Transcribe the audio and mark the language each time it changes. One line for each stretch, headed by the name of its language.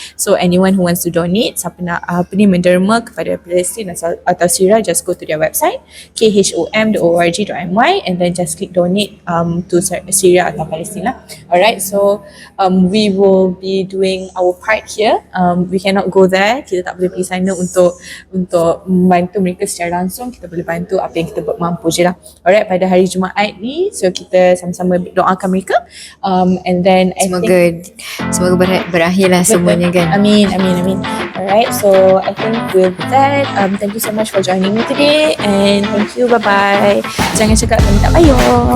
English: So anyone who wants to donate,
Malay: siapa nak menderma kepada Palestin atau Syria,
English: just go to their website khom.org.my and then just click donate to Syria atau Palestin lah. Alright, so we will be doing our part here. We cannot go there,
Malay: kita tak boleh pergi sana untuk membantu mereka secara langsung. Kita boleh bantu apa yang kita mampu je lah. Alright, pada hari Jumaat ni,
English: so
Malay: kita sama-sama doakan mereka,
English: and then
Malay: Semoga berakhirlah semuanya kan. Amin.
English: Alright, so I think with that, thank you so much for joining me today, and thank you, bye bye.
Malay: Jangan cakap kami tak payung.